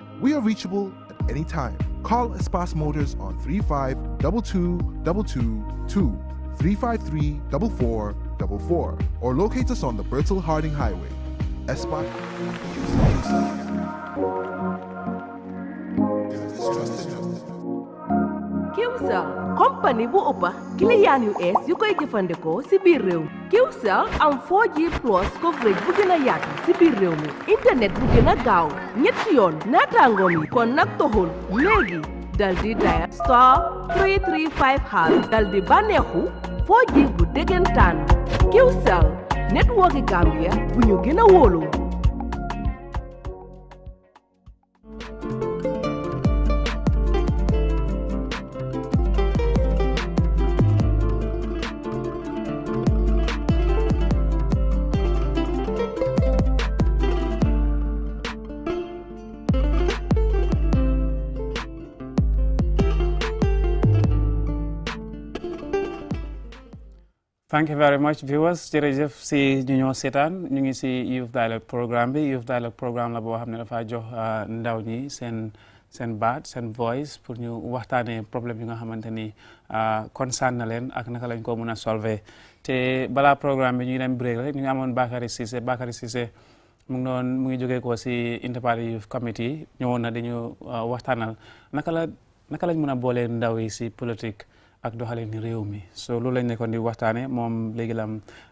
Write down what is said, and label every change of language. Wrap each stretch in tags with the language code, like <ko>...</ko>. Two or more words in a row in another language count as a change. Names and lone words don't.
<en>We are reachable at any time. Call Espas Motors on 352222 353-4444 or locate us on the Bertel Harding Highway. Espas.</en> <wo>Qcell company bu ëppa client yu ees yu koy jëfandikoo si biir réew mi. Qcell am</wo> <en>4G plus coverage</en> <wo>bu gën a yaatu si biir réew mi internet bu gën a gaaw ñetti yoon naataangoom yi kon nag toxul léegi dal di dial *335# dal di bànneexu 4G bu dëggantaan. Qcell network Gambia bu ñu gën a wóolu.</wo> <en>Thank you very much viewers</en> <wo>jërëjëf si ñu ñoo seetaan ñu ngi si Youth Dialogue programme bi Youth Dialogue programme la boo xam ne dafa jox ndaw ñi seen baat seen voice pour ñu waxtaanee problème yi nga xamante ni concerne na leen ak naka lañ ko mën a solver te balaa programme bi ñu dem break rek ñu ngi amoon Bakary Ceesay mu ngi jógee ko si Interparty Youth Committee ñëwoon na dañu waxtaanal naka lañ mën a boolee ndaw yi si politique ak doxalin réew mi so loolu lañ nekkoon di waxtaane moom léegi la am</wo>